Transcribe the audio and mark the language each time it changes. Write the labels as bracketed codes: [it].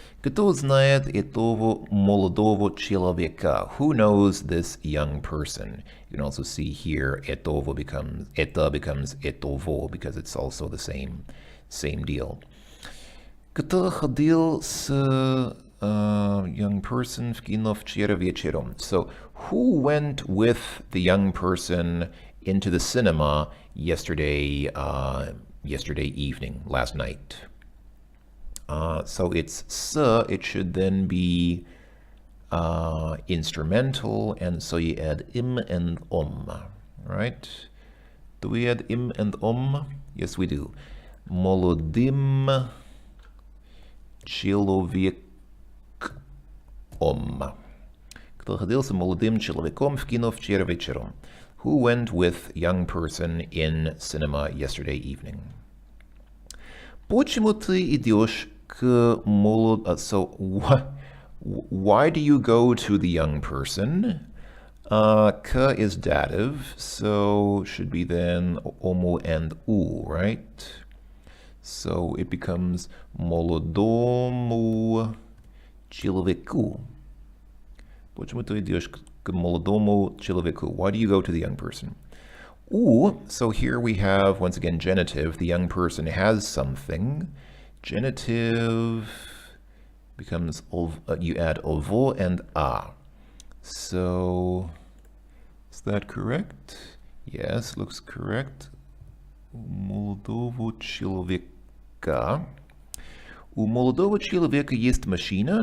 [ru] Кто знает этого молодого человека? [en] Who knows this young person? You can also see here этого becomes этого because it's also the same deal. [ru] Кто ходил с [en] young person [ru] в кино вчера вечером? [en] So who went with the young person into the cinema yesterday evening, last night? So it's s, it should then be instrumental, and so you add im and right? Do we add im and Yes, we do. [ru] Молодым человеком. Кто ходил с молодым человеком в кино вчера вечером? [en] Who went with young person in cinema yesterday evening? [ru] Почему ты идешь к [en] So why do you go to the young person? К is dative, so should be then omo and u, right? So it becomes [ru] молодому человеку. Почему ты идешь к молодому человеку? [en] Why do you go to the young person? U, so here we have, once again, genitive. The young person has something. Genitive becomes, you add ovo and a. So, is that correct? Yes, looks correct. [ru] Молодого человека. У молодого человека есть машина.